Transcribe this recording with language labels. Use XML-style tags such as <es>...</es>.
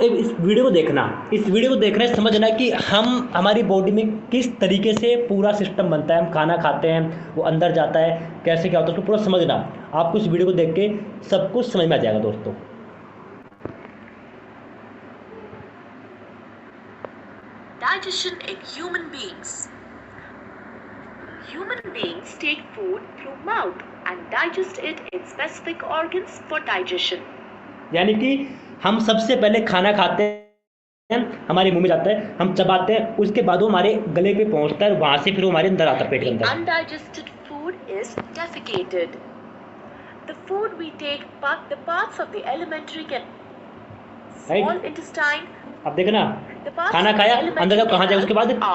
<hi>इस वीडियो को देखना है, समझना कि हमारी बॉडी में किस तरीके से पूरा सिस्टम बनता है। हम खाना खाते हैं, वो अंदर जाता है, कैसे क्या होता है, उसको पूरा समझना। आपको इस वीडियो को देख के सब कुछ समझ में आ जाएगा दोस्तों।</hi> <en>Digestion in human beings. Human beings take food through mouth and digest it in specific organs for digestion.</en> <hi>यानी कि हम सबसे पहले खाना खाते हैं, हमारे मुंह में जाता है, हम चबाते हैं, उसके बाद वो हमारे गले पे पहुंचता है, वहां से फिर वो हमारे अंदर आता है, पेट के अंदर।</hi> <en>Undigested food is defecated. The food we take, the parts of the alimentary small intestine.</en> <hi>अब देखना, खाना खाया, अंदर जाओ, कहाँ जाए उसके बाद,</hi>